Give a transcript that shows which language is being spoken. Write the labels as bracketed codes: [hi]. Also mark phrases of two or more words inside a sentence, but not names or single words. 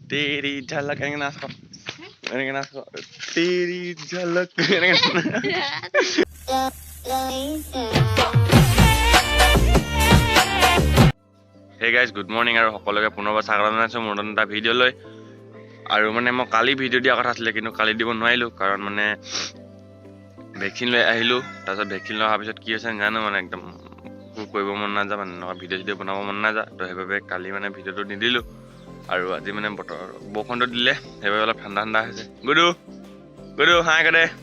[hi] तेरी झलक [as] এনেকে নাচ ক এনেকে নাচ ক [hi] तेरी झलक [as] এনেকে [en] Hey guys, good morning [as] আৰু সকলোকে পুনৰবাৰ স্বাগতম জনাইছো মোৰ নতুন এটা ভিডিঅ' লৈ আৰু মানে মই কালি ভিডিঅ' দিয়া কথা আছিল কিন্তু কালি দিব নোৱাৰিলো কাৰণ মানে ভ্যাকচিন লৈ আহিলো তাৰপিছত ভ্যাকচিন লৈ অহাৰ পিছত কি হৈছে জানো মানে একদম কৰিব মন নাযায় মানে ভিডিঅ' বনাব মন নাযায় তো সেইবাবে কালি মানে ভিডিঅ'টো নিদিলো আৰু আজি মানে বতৰ বৰষুণটো দিলে সেইবাবে অলপ ঠাণ্ডা ঠাণ্ডা হৈছে গুডু হাই কৰে